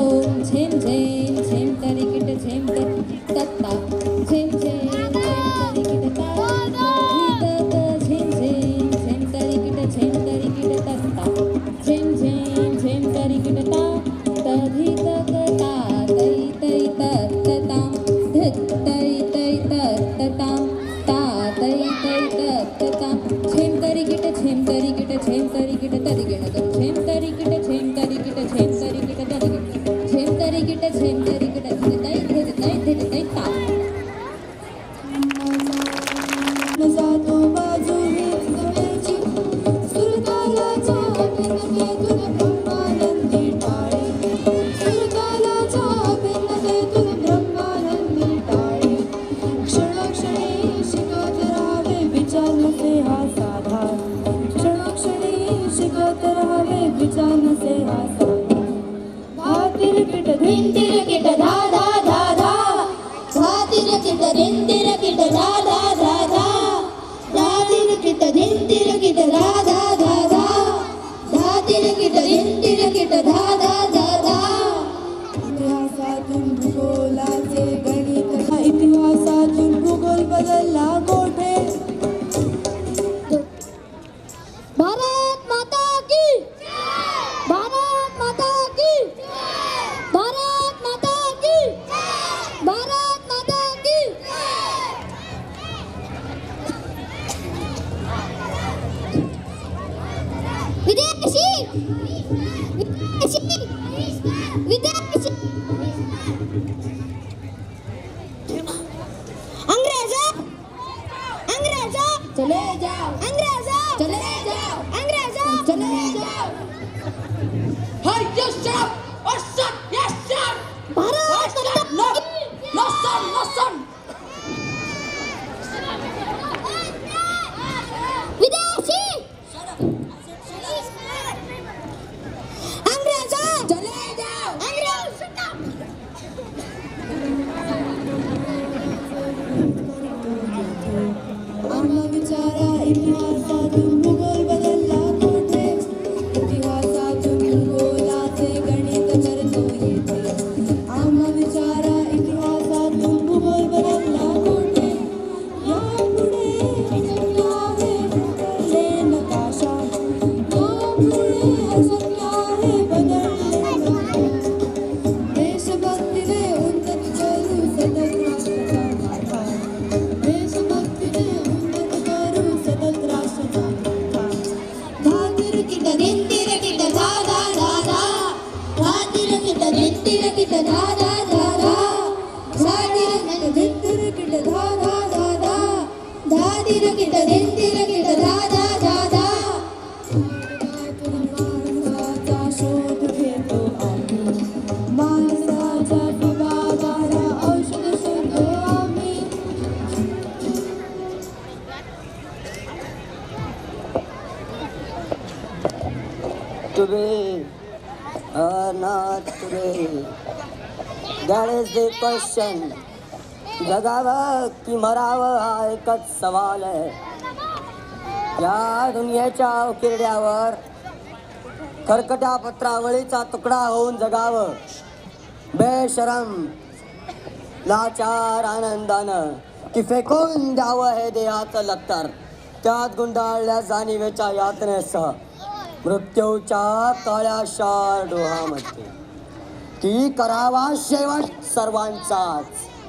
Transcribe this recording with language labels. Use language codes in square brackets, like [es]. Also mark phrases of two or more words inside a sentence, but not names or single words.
[mr] झेम झेम झेम तरिकिट झेम तत्ता झेम झेम झेम तरिकिट ता झेम झेम झेम तरिकिट तत्ता झेम झेम झेम तरिकिट ता तधितक ता तै तै तत्ततां धित तै तै तत्ततां ता तै तै तत्ततां झेम तरिकिट तदिगणतो झेम तरिकिट तदिगणतो झेम तरिकिट धित तै ता जातो बाजू हीच गळ्याची सुरतालाच्या भिन्नतेतून ब्रह्मानंदी टाळे सुरतालाच्या भिन्नतेतून ब्रह्मानंदी टाळे क्षणोक्षणी शिकत राहावे विचार नसे हा साधा क्षणोक्षणी शिकत राहावे विचार नसे हा साधा भातिरकिट धिंतिरकिट धा धा धा धा भातिरकिट धिंतिरकिट धा धा धा धा धातिरकिट धिंतिरकिट धा धा धा धा धातिरकिट धिंतिरकिट धा धा धा धा इतिहासातून भूगोलाचे गणित इतिहासातून भूगोल बदलला मोठे [hi] भारत माता की भारत माता की भारत माता की भारत माता की विदेशी विदेशी विदेशी अंग्रेजों अंग्रेजों चले जाओ अंग्रेजों चले जाओ अंग्रेजों चले जाओ [en] Hey, yes, sir! Oh, son! Yes, sir! [hi] भारत माता [en] No! [hi] की [en] No, son! No, son! [hi] विदेशी अंग्रेजों चले जाओ अंग्रेजों [mr] आम्हा विचारा इतिहासातून भूगोल बदलला मोठे इतिहासातून भूगोलाचे गणित करतो येथे आम्हा विचारा इतिहासातून भूगोल बदलला मोठे यापुढे अशक्य आहे बदलले नकाशा यापुढे अशक्य आहे बदलले नकाशा देशभक्तीने उन्नत करू सतत राष्ट्राचा गाथा देशभक्तीने उन्नत करू सतत राष्ट्राचा गाथा धातिरकिट धिंतिरकिट धा धा धा धा धातिरकिट धिंतिरकिट धा धा धा धा धातिरकिट धिंतिरकिट धा धा धा धा धातिरकिट धिंतिरकिट धा धा धा धा माणसाचा शोध घेतो आम्ही माणसाच्या विवादाला औषध शोधतो आम्ही [en] Today or not today? That is the question. [mr] जगावं की मरावं हा एकच सवाल आहे. या दुनियेच्या उकिरड्यावर खरकट्या पत्रावळीचा तुकडा होऊन जगावं बेशरम लाचार आनंदानं की फेकून द्यावं हे देहाचं लक्तर त्यात गुंडाळल्या जाणीवेच्या यातनेसह मृत्यूच्या काळ्याशार डोहामध्ये की करावा शेवट सर्वांचाच